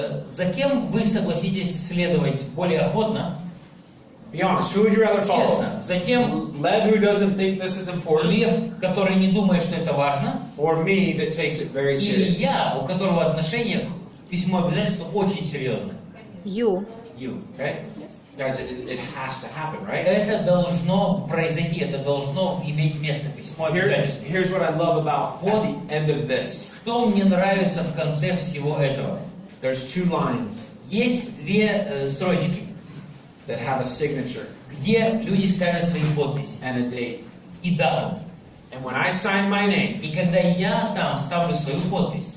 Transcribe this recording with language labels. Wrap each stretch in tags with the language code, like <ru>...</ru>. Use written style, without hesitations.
<ru>За кем вы согласитесь следовать более охотно?</ru> <en>Be honest, who would you rather follow?</en> <ru>Честно. За кем</ru> <en>Lev, who doesn't think this is important,</en> <ru>лев, который не думает, что это важно,</ru> <en>or me that takes it very</en> <ru>или</ru> <en>serious?</en> <ru>я, у которого отношение к письму обязательства очень серьезное?</ru> <en>You. You. Okay? Guys, it has to happen, right?</en> <ru>Это должно произойти, это должно иметь место, письмо обязательства.</ru> <en>Here's what I love about at the end of this.</en> <ru>Что мне нравится в конце всего этого?</ru> <en>There's 2 lines</en> <ru>Есть 2 строчки,</ru> <en>that have a signature</en> <ru>где люди ставят свои подписи</ru> <en>and a date.</en> <ru>и дату.</ru> <en>And when I sign my name</en> <ru>И когда я там ставлю свою подпись</ru>